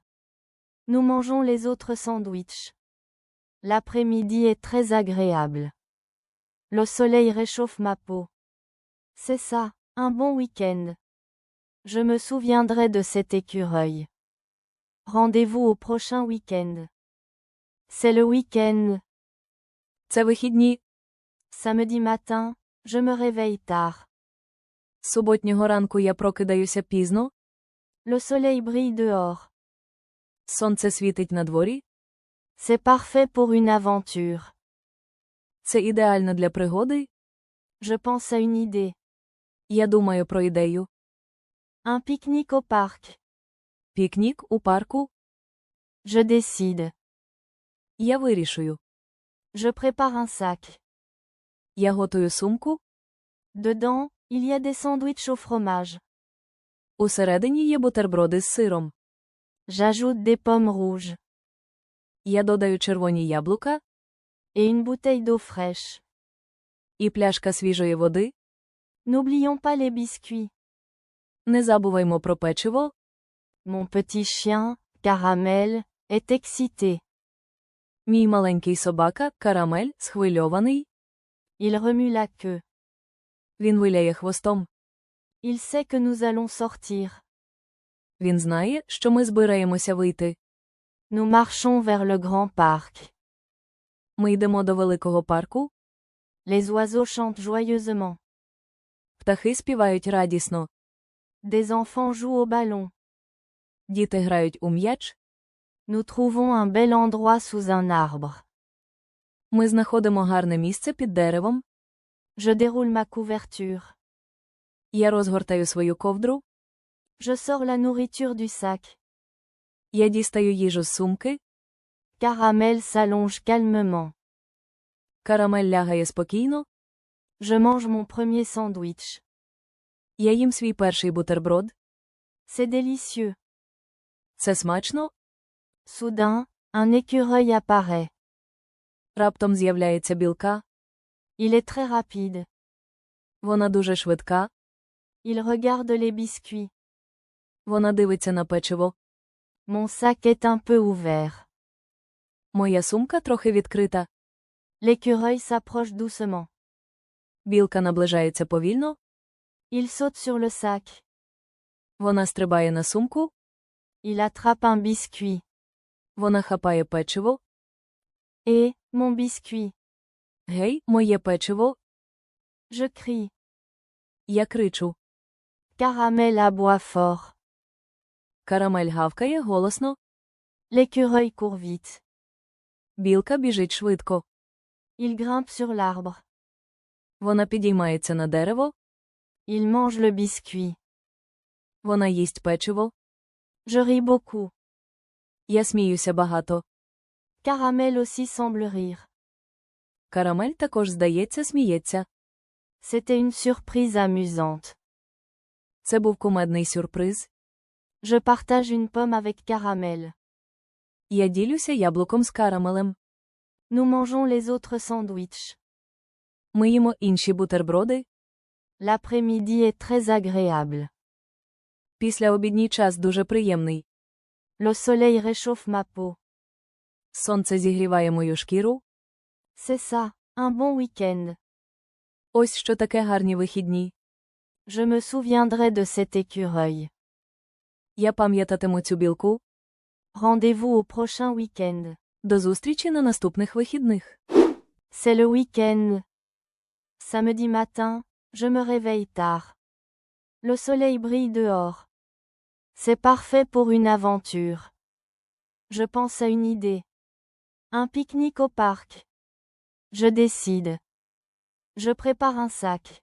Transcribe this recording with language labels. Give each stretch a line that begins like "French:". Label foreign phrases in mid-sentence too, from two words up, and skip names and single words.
French: Nous mangeons les autres sandwichs. L'après-midi est très agréable. Le soleil réchauffe ma peau. C'est ça, un bon week-end. Je me souviendrai de cet écureuil. Rendez-vous au prochain week-end. C'est le week-end.
Ukrainian: Це вихідні.
French: Samedi matin, je me réveille tard.
Ukrainian: Суботнього ранку я прокидаюся пізно.
French: Le soleil brille dehors.
Ukrainian: Сонце світить на дворі.
French: C'est parfait pour une aventure.
Ukrainian: Це ідеально для пригоди.
French: Je pense à une idée.
Ukrainian: Я думаю про ідею.
French: Un pique-nique au parc.
Ukrainian: Пікнік у парку.
French: Je décide.
Ukrainian: Я вирішую.
French: Je prépare un sac.
Ukrainian: Я готую сумку.
French: Dedans, il y a des sandwichs au fromage.
Ukrainian: Усередині є бутерброди з сиром.
French: J'ajoute des pommes rouges.
Ukrainian: Я додаю червоні яблука.
French: Et une bouteille d'eau fraîche.
Ukrainian: І пляшка свіжої води.
French: N'oublions pas les biscuits.
Ukrainian: Не забуваймо про печиво.
French: Mon petit chien, Caramel, est excité.
Ukrainian: Мій маленький собака, Карамель, схвильований.
French: Il remue la queue.
Ukrainian: Він виляє хвостом.
French: Il sait que nous allons sortir.
Ukrainian: Він знає, що ми збираємося вийти.
French: Nous marchons vers le grand parc.
Ukrainian: Ми йдемо до великого парку.
French: Les oiseaux chantent joyeusement.
Ukrainian: Птахи співають радісно.
French: Des enfants jouent au ballon.
Ukrainian: Діти грають у м'яч.
French: Nous trouvons un bel endroit sous un arbre.
Ukrainian: Ми знаходимо гарне місце під деревом.
French: Je déroule ma couverture.
Ukrainian: Я розгортаю свою ковдру.
French: Je sors la nourriture du sac.
Ukrainian: Я дістаю їжу з сумки.
French: Caramel s'allonge calmement.
Ukrainian: Карамель лягає спокійно.
French: Je mange mon premier sandwich.
Ukrainian: Я їм свій перший бутерброд.
French: C'est délicieux.
Ukrainian: Це смачно.
French: Soudain, un écureuil apparaît.
Ukrainian: Раптом з'являється білка.
French: Il est très rapide.
Ukrainian: Вона дуже швидка.
French: Il regarde les biscuits.
Ukrainian: Вона дивиться на печиво.
French: Mon sac est un peu ouvert.
Ukrainian: Моя сумка трохи відкрита.
French: L'écureuil s'approche doucement.
Ukrainian: Білка наближається повільно.
French: Il saute sur le sac.
Ukrainian: Вона стрибає на сумку.
French: Il attrape un biscuit.
Ukrainian: Вона хапає печиво.
French: Et, mon biscuit.
Ukrainian: Гей, моє печиво.
French: Je crie.
Ukrainian: Я кричу.
French: Caramel aboie fort.
Ukrainian: Карамель гавкає голосно.
French: L'écureuil court vite.
Ukrainian: Білка біжить швидко.
French: Il grimpe sur l'arbre.
Ukrainian: Вона підіймається на дерево.
French: Il mange le biscuit.
Ukrainian: Вона їсть печиво.
French: Je ris beaucoup.
Ukrainian: Я сміюся багато.
French: Caramel aussi semble rire.
Ukrainian: Карамель також, здається, сміється.
French: C'était une surprise amusante.
Ukrainian: Це був кумедний сюрприз.
French: Je partage une pomme avec Caramel.
Ukrainian: Я ділюся яблуком з карамелем.
French: Nous mangeons les autres sandwichs.
Ukrainian: Ми їмо інші бутерброди.
French: L'après-midi est très agréable.
Ukrainian: Післяобідній час дуже приємний.
French: Le soleil réchauffe ma peau.
Ukrainian: Сонце зігріває мою шкіру.
French: C'est ça, un bon week-end.
Ukrainian: Ось що таке гарні вихідні.
French: Je me souviendrai de cet écureuil.
Ukrainian: Я пам'ятатиму цю білку.
French: Rendez-vous au prochain week-end.
Ukrainian: До зустрічі на наступних вихідних.
French: C'est le week-end. Samedi matin, je me réveille tard. Le soleil brille dehors. C'est parfait pour une aventure. Je pense à une idée. Un pique-nique au parc. Je décide. Je prépare un sac.